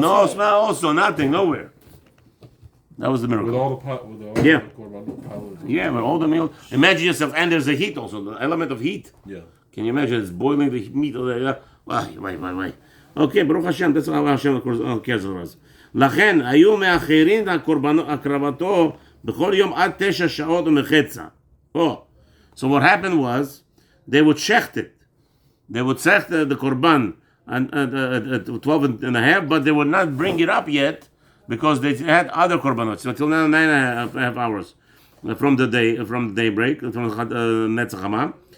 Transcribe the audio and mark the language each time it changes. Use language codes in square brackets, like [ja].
[en] No smell also, nothing, nowhere. That was the miracle. With all the korban. Yeah, with all the meal. Imagine yourself, and there's the heat also, the element of heat. Yeah. Can you imagine? It's boiling the meat over there. Wait. Okay, Baruch Hashem, that's how Hashem cares for us. [he] לכן, היו מאחרים הקרבתו בכל יום עד 9 שעות ומחצה. [en] Oh, so what happened was, they would shecht it. They would shecht the korban at 12 and a half, but they would not bring it up yet, because they had other korbanot until 9.5 hours from the daybreak, from Netzach Hama.